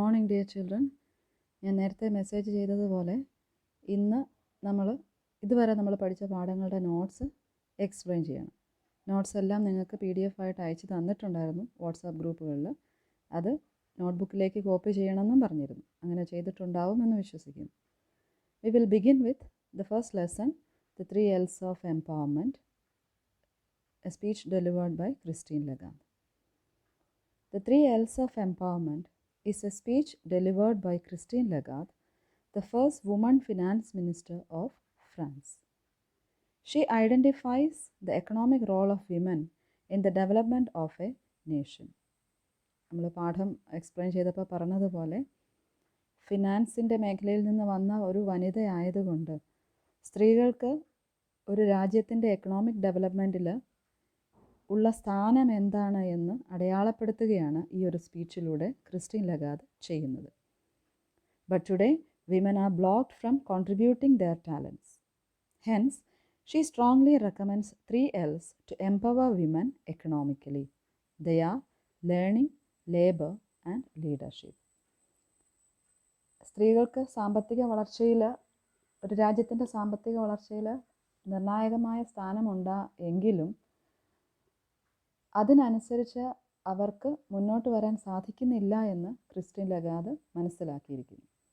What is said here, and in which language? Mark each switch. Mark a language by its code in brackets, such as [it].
[ml] Dear children, ഞാൻ നേരത്തെ message ചെയ്തതുപോലെ ഇതുവരെ നമ്മൾ പഠിച്ച പാഠങ്ങളുടെ നോട്ട്സ് എക്സ്പ്ലെയിൻ ചെയ്യണം. നോട്ട്സ് എല്ലാം നിങ്ങൾക്ക് PDF ആയിട്ട് അയച്ചു തന്നിട്ടുണ്ടായിരുന്നു വാട്സാപ്പ് ഗ്രൂപ്പുകളിൽ. അത് നോട്ട്ബുക്കിലേക്ക് കോപ്പി ചെയ്യണമെന്നും പറഞ്ഞിരുന്നു. അങ്ങനെ ചെയ്തിട്ടുണ്ടാവുമെന്ന് വിശ്വസിക്കുന്നു. [en] We will begin with the first lesson, the 3 L's of Empowerment, a speech delivered by Christine Lagarde. The 3 L's of Empowerment is a speech delivered by Christine Lagarde, the first woman finance minister of France. She identifies the economic role of women in the development of a nation. [ml] നമ്മൾ പാഠം explain ചെയ്തപ്പോൾ പറഞ്ഞതുപോലെ ഫിനാൻസിൻ്റെ മേഖലയിൽ നിന്ന് വന്ന ഒരു വനിതയായതുകൊണ്ട് സ്ത്രീകൾക്ക് ഒരു രാജ്യത്തിൻ്റെ എക്കണോമിക് ഡെവലപ്മെൻറ്റിൽ ഉള്ള സ്ഥാനം എന്താണ് എന്ന് അടയാളപ്പെടുത്തുകയാണ് ഈ ഒരു സ്പീച്ചിലൂടെ ക്രിസ്റ്റീൻ ലഗാർഡ് ചെയ്യുന്നത്. [en] But today, women are blocked from contributing their talents. Hence, she strongly recommends 3 L's to empower women economically. They are learning, labor and leadership. [ml] സ്ത്രീകൾക്ക് സാമ്പത്തിക വളർച്ചയിൽ, ഒരു രാജ്യത്തിൻ്റെ സാമ്പത്തിക വളർച്ചയിൽ നിർണായകമായ സ്ഥാനമുണ്ട് എങ്കിലും അതിനനുസരിച്ച് അവർക്ക് മുന്നോട്ട് വരാൻ സാധിക്കുന്നില്ല എന്ന് ക്രിസ്റ്റീൻ ലഗാർഡ് മനസ്സിലാക്കിയിരിക്കുന്നു.